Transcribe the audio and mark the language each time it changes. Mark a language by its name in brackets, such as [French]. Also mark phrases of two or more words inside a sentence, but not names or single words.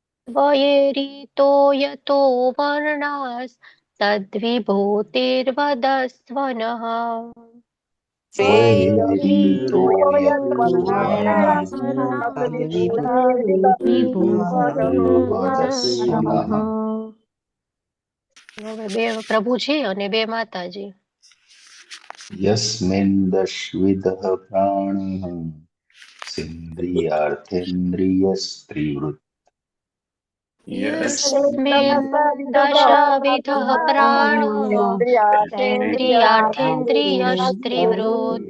[Sanskrit] त्वयेरितो यतो वर्णास्तद्विभूतिर्वदस्व नः वेदितो વિભૂતિર્વદસ્વ નઃ. [Gujarati] હવે બે પ્રભુજી અને બે માતાજી. [Sanskrit] यस्मिन्दश्विदः प्राणः सेन्द्रियार्थेन्द्रियस्त्रिवृत् यस्मिन् दशविधः प्राणो सेन्द्रियार्थेन्द्रियस्त्रिवृत्